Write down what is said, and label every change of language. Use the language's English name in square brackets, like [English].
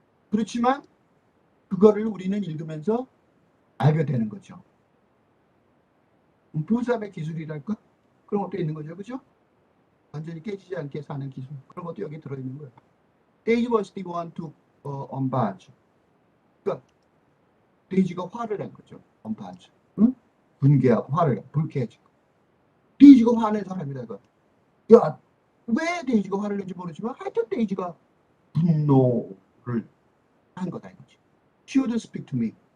[Korean] 그렇지만 그거를 우리는 읽으면서 알게 되는 거죠. 부사의 기술이랄까? 그런 것도 있는 거죠. 그죠? 완전히 깨지지 않게 사는 기술. 그런 것도 여기 들어있는 거예요. 데이지 [English] was the one to unbarge. [Korean] 그러니까 데이지가 화를 낸 거죠. unbarge. 응? 분개하고 불쾌해지고. 데이지가 화낸 사람이다. 이거. 야, 왜 데이지가 화를 낸지 모르지만 하여튼 데이지가 분노를 한 거다 이거지. [English] She wouldn't speak to me.